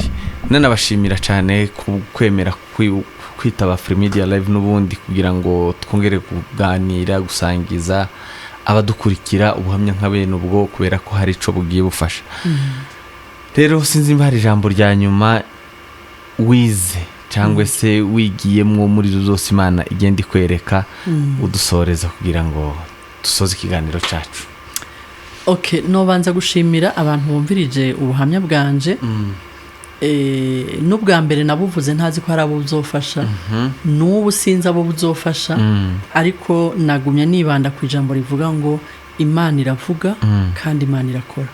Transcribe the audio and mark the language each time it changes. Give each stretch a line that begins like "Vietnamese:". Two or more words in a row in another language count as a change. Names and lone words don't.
Rundi: Nanabashimira cyane ku kwemera kwitaba Free Media Live n'ubundi kugira ngo twongere kuganira, gusangiza abadukurikira ubuhamya nk'abene ubwo, kubera ko hari ico bugiye bufasha. Rero sinzi mba hari ijambo rya nyuma wize cyangwa se wigiyemwo muri zose Imana igenda ikwereka udusoreza kugira ngo dusoze ikiganiro cyacu. Okay, nobanza gushimira abantu bumvirije ubuhamya bwanje. N'ubwa mbere nabuvuze ntazi ko hari abo buzofasha, n'ubu sinzi abo buzofasha, ariko nagumye nibanda ku ijambo rivuga ngo Imana iravuga kandi Imana irakora.